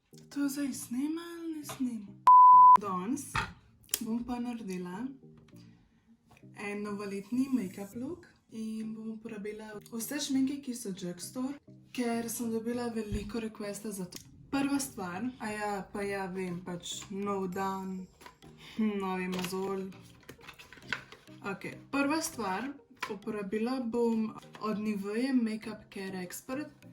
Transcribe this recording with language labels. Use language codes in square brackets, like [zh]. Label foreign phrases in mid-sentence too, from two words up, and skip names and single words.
[sl] To zdaj snema ali ne snema? Danes bom pa naredila en novoletni [en] make-up look [sl] in bom uporabila vse šminke, ki so Drugstore, ker sem dobila veliko requesta za to. Prva stvar, vem, pač nov dan, novi mozolj. Ok, prva stvar, uporabila bom od Nivea Makeup Care Expert.